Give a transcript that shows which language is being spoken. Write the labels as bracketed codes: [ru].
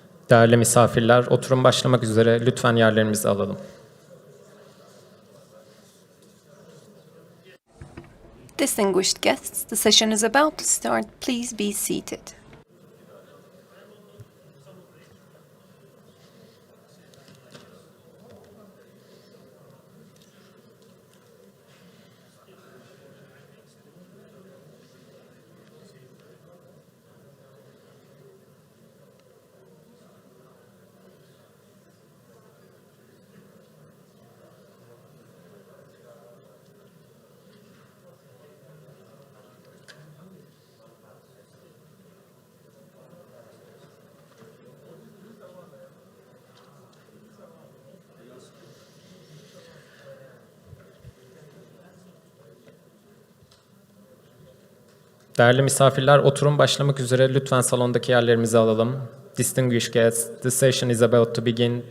[tr] Değerli misafirler, oturum başlamak üzere lütfen yerlerimizi alalım. [en] Distinguished guests, the session is about to start. Please be seated. [tr] Değerli misafirler, oturum başlamak üzere. Lütfen salondaki yerlerimizi alalım. [en] Distinguished guests, the session is about to begin.